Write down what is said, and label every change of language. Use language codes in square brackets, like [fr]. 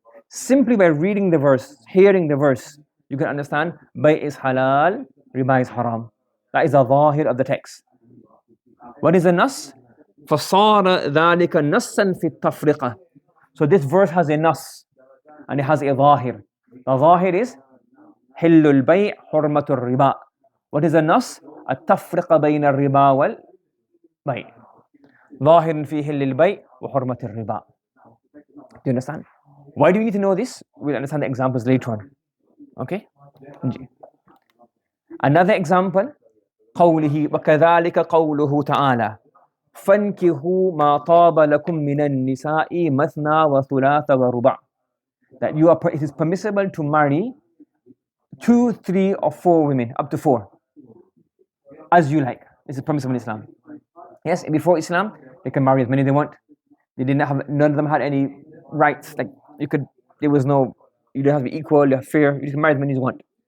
[en] Simply by reading the verse, hearing the verse, you can understand bay' is halal, riba is haram. That is the Zahir of the text. What is the nas? [ar] فَصَارَ ذَلِكَ نَصًّا فِي التَّفْرِقَةِ. [en] So this verse has a nas and it has a Zahir. The Zahir is [ar] حِلُّ الْبَيْعِ حُرْمَةُ الرِّبَا. [en] What is the nas? [ar] التفرقة بين الربا والبيع. ظاهر في حل البيع وحرمة الربا. [en] Do you understand? Why do we need to know this? We'll understand the examples later on. Okay? Another example, [ar] قوله وكذلك قوله تعالى فانكحوا ما طاب لكم من النساء مثنى وثلاث ورباع. [en] That it is permissible to marry 2, 3 or 4 women, up to 4, as you like. This is permissible in Islam. Yes, before Islam, they can marry as many as they want. They didn't have, none of them had any rights. Like you didn't have to be equal, you have fair, you can marry as many as you want.